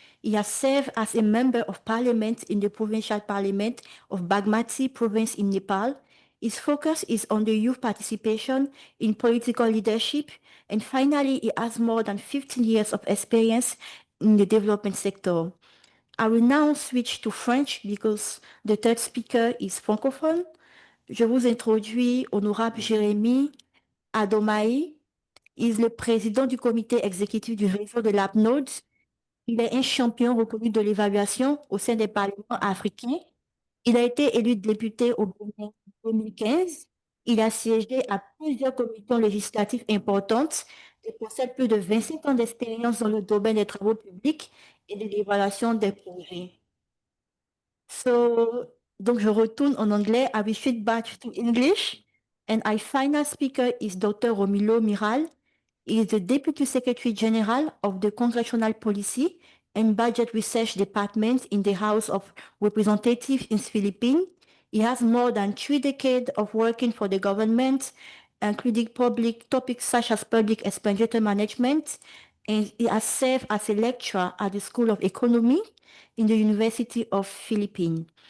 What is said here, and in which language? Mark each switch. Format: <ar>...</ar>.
<en>He has served as a member of parliament in the provincial parliament of Bagmati province in Nepal. His focus is on the youth participation in political leadership. And finally, he has more than 15 years of experience in the development sector. I will now switch to French because the third speaker is francophone.</en> <fr>Je vous introduis Honorable Jérémy Adomaï. Il est le président du comité exécutif du réseau de l'APNOD. Il est un champion reconnu de l'évaluation au sein des parlements africains. Il a été élu député au Bénin en 2015. Il a siégé à plusieurs commissions législatives importantes et possède plus de 25 ans d'expérience dans le domaine des travaux publics et de l'évaluation des projets. Donc je retourne en anglais.</fr> <en>I will switch back to English. And our final speaker is Dr. Romilo Miral. He is the Deputy Secretary General of the Congressional Policy and Budget Research Department in the House of Representatives in Philippines. He has more than 3 decades of working for the government, including public topics such as public expenditure management, and he has served as a lecturer at the School of Economy in the University of Philippines.</en>